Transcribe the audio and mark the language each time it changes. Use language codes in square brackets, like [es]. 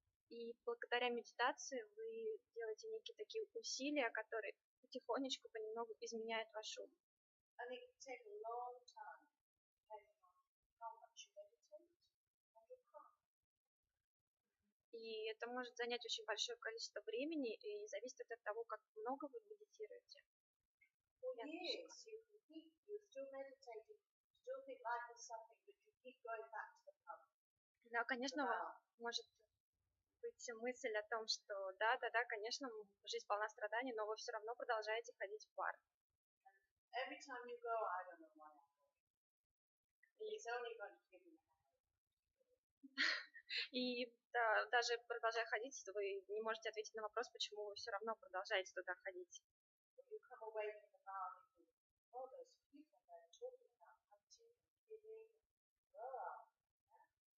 [ru] И благодаря медитации вы делаете некие такие усилия, которые потихонечку, понемногу изменяют ваш ум. [en] And it can take a long time, depending on how much you meditate and your karma. [ru] И это может занять очень большое количество времени и зависит от того, как много вы медитируете. [en] For years, you're still meditating, still think life is something, but you keep going back to the pub. [ru] Да, конечно, может быть мысль о том, что да, конечно, жизнь полна страданий, но вы все равно продолжаете ходить в бар. [en] Every time you go, I don't know why I'm going. It's only going to give you a headache. [ru] И да, даже продолжая ходить, вы не можете ответить на вопрос, почему вы все равно продолжаете туда ходить. [en] You come away from the bar and think, oh, those people there talking about hunting and killing, it feels uncomfortable.